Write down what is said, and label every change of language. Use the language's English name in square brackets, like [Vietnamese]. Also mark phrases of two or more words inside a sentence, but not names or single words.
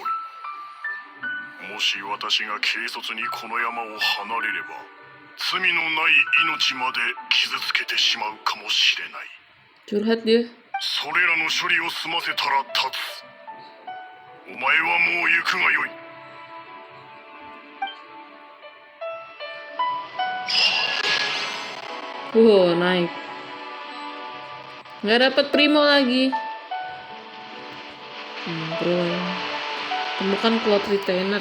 [Japanese] もし私が軽率にこの山を離れれば罪のない命まで傷つけてしまうかもしれない。 [Indonesian] Curhat dia. [Japanese] それらの処理を済ませたら立つ。お前はもう行くがよい。 [Indonesian] Naik. Nggak dapat primo lagi. Bro. Temukan cloud retainer.